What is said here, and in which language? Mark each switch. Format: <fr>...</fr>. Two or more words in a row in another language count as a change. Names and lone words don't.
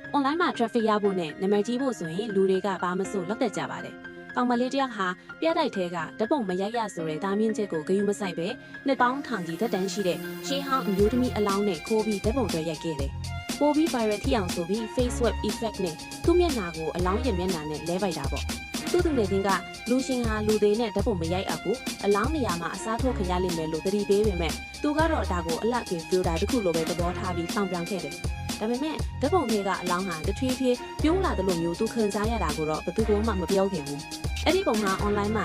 <my>online မှာ traffic ရဖို့နဲ့နာမည်ကြီးဖို့ဆိုရင်လူတွေကဘာမဆိုလောက်တက်ကြပါတယ်။ကောင်မလေးတယောက်ဟာပြတိုက်ထဲကဓပုံမရိုက်ရဆိုတဲ့တာမြင့်ချက်ကိုဂယုမဆိုင်ပဲနှစ်ပေါင်းထောင်ကြီးသက်တမ်းရှိတဲ့ရှေးဟောင်းအမျိုးသမီးအလောင်းနဲ့ခိုးပြီးဓပုံတွေရိုက်ခဲ့တယ်။ပိုပြီး viral ထိအောင်ဆိုပြီး</my> <en>face swap</en> <my>effect နဲ့သူ့မျက်နှာကိုအလောင်းရဲ့မျက်နှာနဲ့လဲပိုက်တာပေါ့။သူ့ငယ်ချင်းကလူရှင်ဟာလူသေးနဲ့ဓပုံမရိုက်အပ်ဘူးအလောင်းနေရာမှာအစားထိုးခရလိမ့်မယ်လို့သတိပေးပေမဲ့သူကတော့ဒါကိုအလတ်ကြီး filter တစ်ခုလိုပဲသ ဘောထားပြီးဆောင်ပြောင်းခဲ့တယ်။ဒါပေမဲ့ဓပုံတွေကအလောင်းဟာတထွေးထွေးပြိုးလာတယ်လို့မျိုးသူခံစားရတာကိုတော့ဘယ်သူမှမပြောခင်ဘူး။အဲ့ဒီပုံက online မှာ</my>